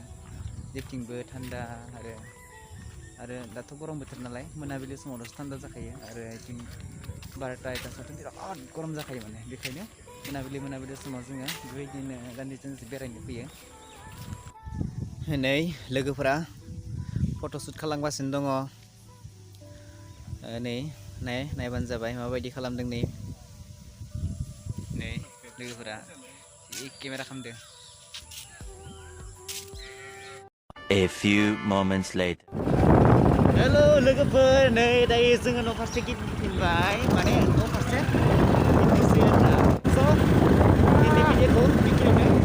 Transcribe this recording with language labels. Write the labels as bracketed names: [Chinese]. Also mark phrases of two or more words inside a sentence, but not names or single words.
[Bodo] जेथिंबो थान्दा आरो दाथ' गरम बोथोर नालाय मोनाबिलि समावल'सो थान्दा जाखायो आरो बिथिं 12टा 1टासोआवथ' बिराद गरम जाखायो माने बेखायनो मोनाबिलि समाव जोङो बेबायदिनो गाननाय जोमनाय बेरायनो फैयो नै लोगोफोरा फट'शुट खालामगासिनो दङ नै नायबानो जाबाय माबायदि खालामदों नै लोगोफोरा केमेरा खालामदों [English] A few moments later. [Bodo] हेलो लोगोफोर नै दायो जोङो न' फारसे गिदिंफिनबाय माने न' फारसे गिदिंसै आरोना स' दिनै भिडिअखौ बेखिनियावनो